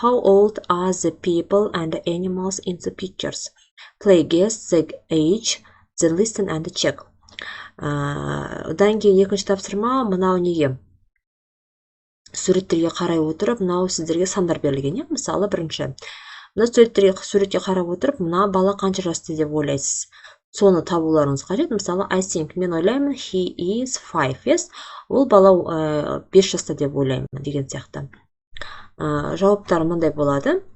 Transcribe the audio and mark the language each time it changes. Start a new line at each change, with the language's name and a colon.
English: How old are the people and the animals in the pictures? Play guess the age, then listen and check.
Kazakh: Одан кейін екінші тапсырма, мынау неге? Суреттерге қарай отырып, мынау сіздерге сандар берілген. Мысалы, бірінші. Мына суретке қарап отырып, мына бала қанша жаста деп ойлайсыз. Соны табуларыңыз қажет. Мысалы,
English: I think,
Kazakh: мен ойлаймын,
English: he is 5, yes?
Kazakh: Ол бала 5 жаста деп ойлаймын деген сияқты. Жауаптар мындай болады.